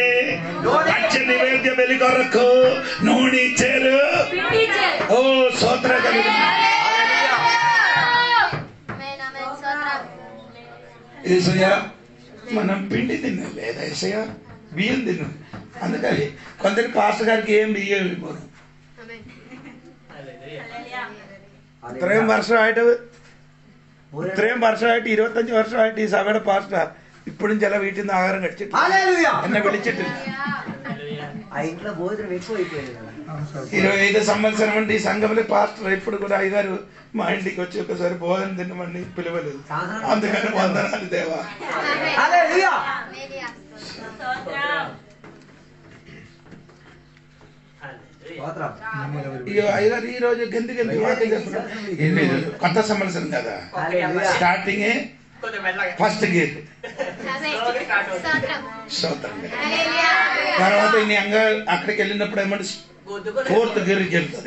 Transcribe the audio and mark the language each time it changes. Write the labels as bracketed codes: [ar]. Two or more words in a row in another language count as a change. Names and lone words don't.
[te] పచ్చ నివేద్య బలి కొరకు నూనె ఇచ్చారు. ఓ స్తోత్రం కలిగిన ఏసయ్య మనం పిండి తిన్నాం లేదా ఏసయ్య బియ్యం తిన్నాం. అందుకని కొందరు పాస్టర్ గారికి ఏం బియ్యం ఇవ్వరు. [ml] ഇത്രയും വർഷമായിട്ട് 25 വർഷമായിട്ട് ഈ സഭയുടെ പാസ്റ്റർ ഇപ്പോഴും ചില വീട്ടിൽ നിന്ന് ആഹാരം കഴിച്ചിട്ട് എന്നെ വിളിച്ചിട്ടില്ല. [te] 25 సంవత్సరం నుండి ఈ సంఘంలో పాస్టర్ ఇప్పుడు కూడా అయ్యగారు మా ఇంటికి వచ్చి ఒకసారి భోజనం తినమని పిలవలేదు. అందుకని వందనాలు దేవా. అయ్యగారు ఈ రోజు గెంతి కొత్త సంవత్సరం కదా, [en] starting first gear [te] తర్వాత అక్కడికి వెళ్ళినప్పుడు ఏమంటే 4th గేర్కి వెళ్తుంది.